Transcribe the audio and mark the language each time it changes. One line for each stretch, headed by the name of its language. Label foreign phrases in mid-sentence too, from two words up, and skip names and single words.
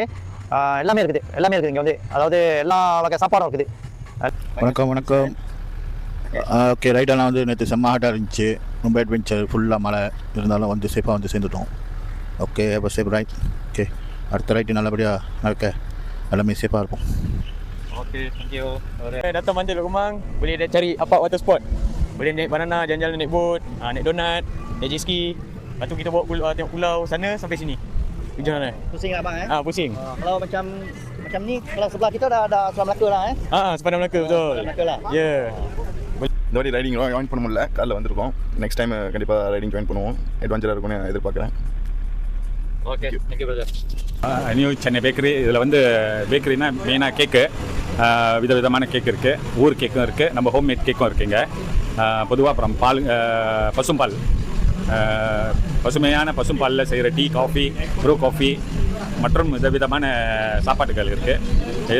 Tamil: எல்லாமே இருக்குது இங்கே வந்து, அதாவது எல்லா வகை சாப்பாடும் இருக்குது. வணக்கம். ஓகே, ரைடெல்லாம் வந்து நேற்று செம்ம ஹாட்டாக இருந்துச்சு. ரொம்ப அட்வென்ச்சர், ஃபுல்லாக மழை இருந்தாலும் வந்து சேஃபாக வந்து சேர்ந்துட்டோம். ஓகே, அப்போ சேஃப் ரைட். ஓகே, அடுத்த ரைட்டு நல்லபடியாக நடக்க எல்லாமே சேஃபாக இருக்கும்.
English: Okey, thank you.
Malay: Datang Bantul Rumang, boleh dah cari apa water sport. Boleh naik banana, jalan-jalan naik boat, naik donat, naik jet ski. Lepas tu kita bawa tengok pulau sana sampai sini. Tujuan mana? Pusing tak bang pusing. Kalau macam ni, kalau sebelah kita dah Selat Melaka lah Sepanjang Melaka betul. Selat Melaka lah. Ya.
Tamil: இந்த வாட்டி ரைடிங் ஜாயின் பண்ண முடியல, காலைல வந்திருக்கோம். நெக்ஸ்ட் டைம் கண்டிப்பாக ரைடிங் ஜாயின் பண்ணுவோம். அட்வென்ச்சராக இருக்கும்னு எதிர்பார்க்குறேன். ஓகே,
English: thank you brother.
Tamil: நியூ சென்னை பேக்கரி. இதில் வந்து பேக்கரினா மெயினாக கேக்கு, விதவிதமான கேக் இருக்குது. ஊர் கேக்கும் இருக்குது, நம்ம ஹோம்மேட் கேக்கும் இருக்குங்க. பொதுவாக அப்புறம் பால், பசும்பால், பசுமையான பசும்பாலில் செய்கிற டீ, காஃபி, ப்ரூ காஃபி மற்றும் விதவிதமான சாப்பாட்டுகள் இருக்குது.